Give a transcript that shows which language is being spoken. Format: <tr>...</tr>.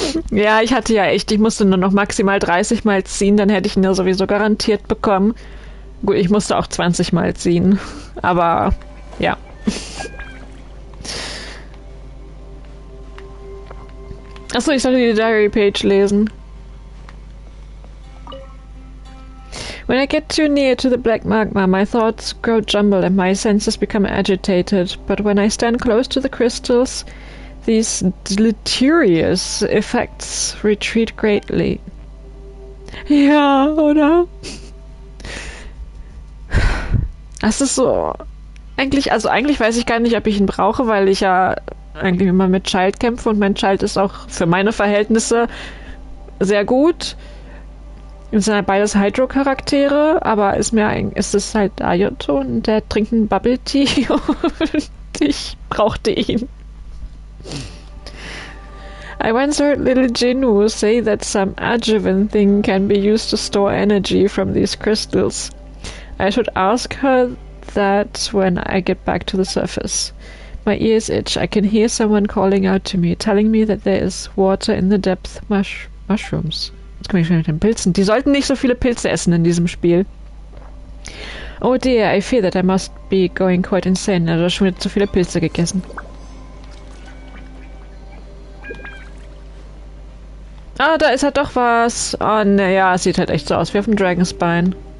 <de>Ja, ich hatte ja echt, ich musste nur noch maximal 30 Mal ziehen, dann hätte ich ihn ja sowieso garantiert bekommen. Gut, ich musste auch 20 Mal ziehen, aber ja. Achso, ich sollte die Diary-Page lesen.</de> <en>When I get too near to the black magma, my thoughts grow jumbled and my senses become agitated. But when I stand close to the crystals, these deleterious effects retreat greatly.</en> <de>Ja, oder? Das ist so... Eigentlich weiß ich gar nicht, ob ich ihn brauche, weil ich ja eigentlich immer mit Child kämpfe und mein Child ist auch für meine Verhältnisse sehr gut. Es sind halt beides Hydro-Charaktere, aber ist es halt Ayato und der trinkt einen Bubble Tea und ich brauchte ihn.</de> <en>I once heard little Jinwoo say that some adjuvant thing can be used to store energy from these crystals. I should ask her that when I get back to the surface. My ears itch. I can hear someone calling out to me, telling me that there is water in the depth. Mushrooms.</en> <de>Jetzt komme ich schon mit den Pilzen. Die sollten nicht so viele Pilze essen in diesem Spiel.</de> <en>Oh dear, I fear that I must be going quite insane.</en> <de>Er hat schon wieder zu viele Pilze gegessen. Ah, da ist halt doch was. Oh, naja, es sieht halt echt so aus wie auf dem Dragon's Bein.</de>